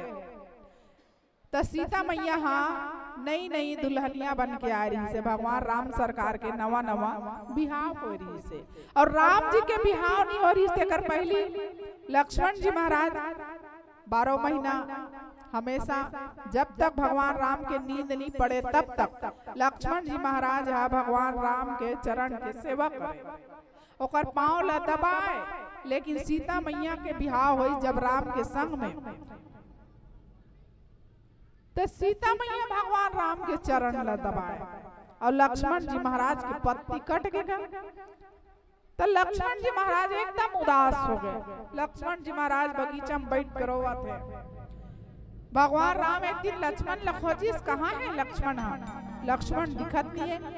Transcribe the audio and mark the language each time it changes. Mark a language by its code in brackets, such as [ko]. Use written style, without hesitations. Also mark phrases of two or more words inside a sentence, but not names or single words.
[hne] तो सीता मैया हाँ नई नई दुल्हनिया बन के आ रही से, भगवान राम सरकार के नवा नवा बिहाव हो रही से। और राम जी के बिहाव नहीं हो रही से कर पहली लक्ष्मण जी महाराज 12 महीना हमेशा जब तक भगवान राम के नींद नहीं पड़े तब तक लक्ष्मण जी महाराज भगवान राम के चरण के सेवा करे, ओकर पांव ला दबाए। लेकिन सीता मैया के बिहाव हुई जब राम के संग में, तो सीता मैया भगवान राम के चरण ला दबाए और लक्ष्मण जी महाराज की पत्ती कट गए। तो लक्ष्मण जी महाराज एकदम उदास हो गए। लक्ष्मण जी महाराज बगीचा में बैठ कर रोवत है। भगवान राम एक दिन लक्ष्मण ला खोजिस, कहाँ है लक्ष्मण? लक्ष्मण दिखत नहीं है।